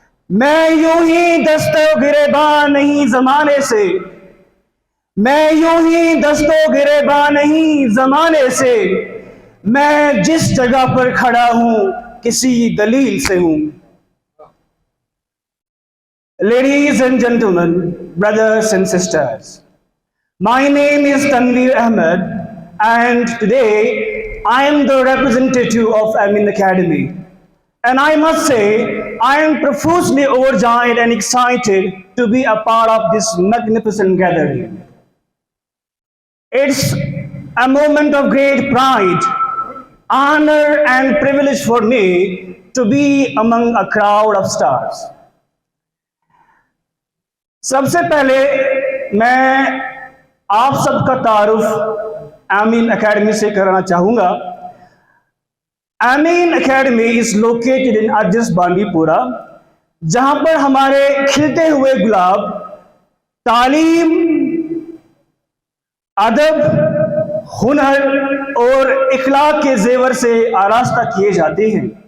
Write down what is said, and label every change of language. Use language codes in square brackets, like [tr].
[hi] मैं यूं ही दस्तो गिरेबान नहीं जमाने से, मैं यूं ही दस्तो गिरेबान नहीं जमाने से, मैं जिस जगह पर खड़ा हूं किसी दलील से हूं। [en] Ladies and gentlemen, brothers and sisters, my name is Tanveer Ahmed and today I am the representative of Amin Academy, and I must say I am profusely overjoyed and excited to be a part of this magnificent gathering. It's a moment of great pride, honor and privilege for me to be among a crowd of stars. [hi] सबसे पहले मैं आप सबका तारुफ आमीन academy से करना चाहूँगा। आमीन academy [en] is located in [hi] urges Bandipora, जहाँ पर हमारे खिलते हुए गुलाब तालीम, अदब, हुनर और इखलाक के जेवर से आरास्ता किए जाते हैं।